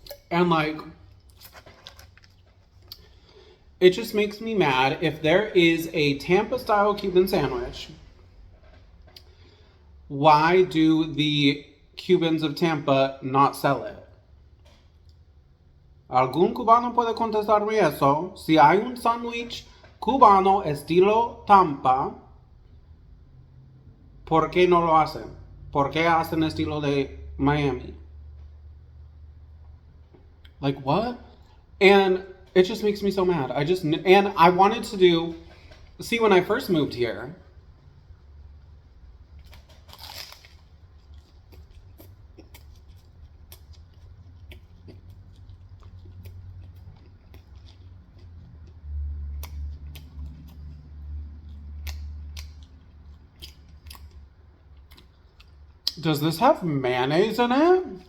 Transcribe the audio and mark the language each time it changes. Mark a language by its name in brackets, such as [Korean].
[English] And like, it just makes me mad. If there is a Tampa style Cuban sandwich, why do the Cubans of Tampa not sell it? [Spanish] ¿Algún cubano puede contestarme eso? Si hay un sándwich cubano estilo Tampa, ¿por qué no lo hacen? ¿Por qué hacen estilo de Miami? [English] Like, what? And it just makes me so mad. And I wanted to do, see, when I first moved here, does this have mayonnaise in it?